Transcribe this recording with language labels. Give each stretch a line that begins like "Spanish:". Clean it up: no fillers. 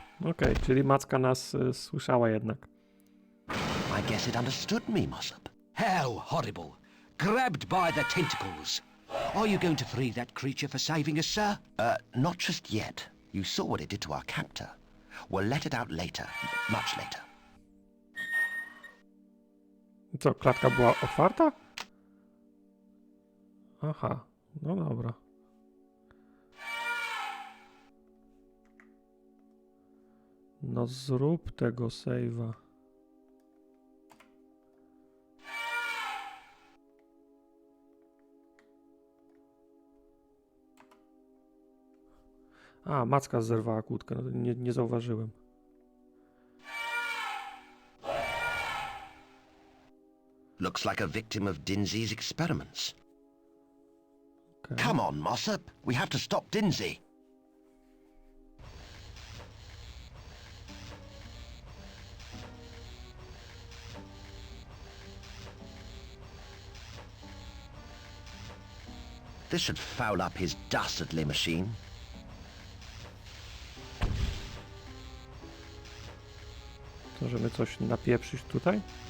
Polish: Okej, czyli macka nas słyszała jednak.
English: I guess it understood me, Mossop. How horrible. Grabbed by the tentacles. Are you going to free that creature for saving us, sir? Not just yet. You saw what it did to our captor. We'll let it out later. Much later.
Polish: Co, klatka była otwarta? Aha, no dobra. No zrób tego save'a. A, macka zerwała kłódkę, no, nie zauważyłem.
English: Looks like a victim of Dinsy's experiments. Okay. Come on, Mossop. We have to stop Dinsy. This should foul up his dastardly machine.
Polish: Możemy coś napieprzyć tutaj?